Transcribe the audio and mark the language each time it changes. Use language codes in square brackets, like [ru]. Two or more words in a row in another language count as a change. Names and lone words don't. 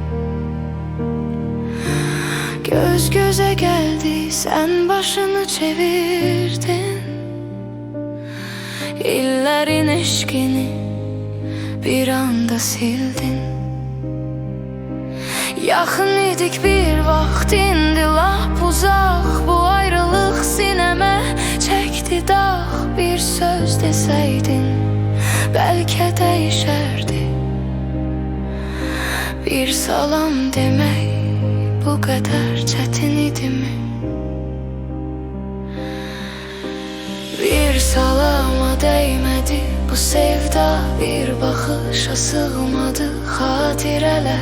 [tr] Göz göze geldi, sen başını çevirdin. İllerin eşkini bir anda sildin. [az] Yakın idik bir vaxt, indi lap uzaq. [tr] Bu ayrılıq sineme çekti dağ. Bir söz deseydin belki değişerdi. Bir salam demek bu kadar çetin idi mi? Bir salama değmedi bu sevda, bir bakışa sığmadı hatireler.